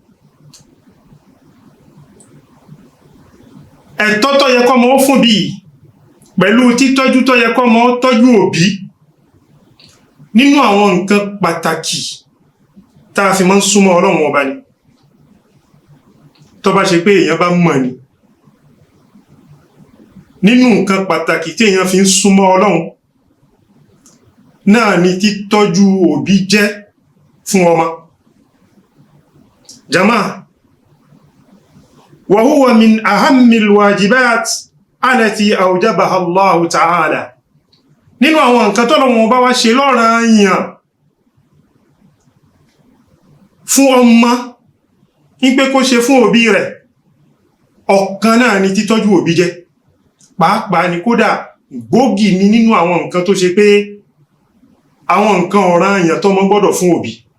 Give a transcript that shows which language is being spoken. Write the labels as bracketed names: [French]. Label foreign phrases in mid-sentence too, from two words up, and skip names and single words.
[Yoruba] Ẹ̀tọ́ tó yẹ kó máa ó fún bí pẹ̀lú títọ́jú tó yẹ kó máa ó tọ́jú òbí nínú àwọn nǹkan pàtàkì tá a fi máa ń súnmọ́ Ọlọ́run ọba ni. Tó bá ṣe pé èèyàn bá mọ̀ ni, nínú nǹkan pàtàkì tí èèyàn fi ń súnmọ́ Ọlọ́run náà ni títọ́jú òbí jẹ́ fún ọmọ. [Arabic] جماعة، و هو من أهم الواجبات التي أوجبها الله تعالى. [Yoruba] Nínú àwọn nǹkan t'Ọlọ́run bá wá ṣe lọ́ranyàn fún ọmọ ní pé kó ṣe fún òbí rẹ̀, ọ̀kan náà ni títọ́jú òbí jẹ́. Pàápàá ni kódà gbòógì ni nínú àwọn nǹkan tó ṣe pé àwọn nǹkan ọ̀ranyàn tó mọ́ gbọ́dọ̀ fún òbí.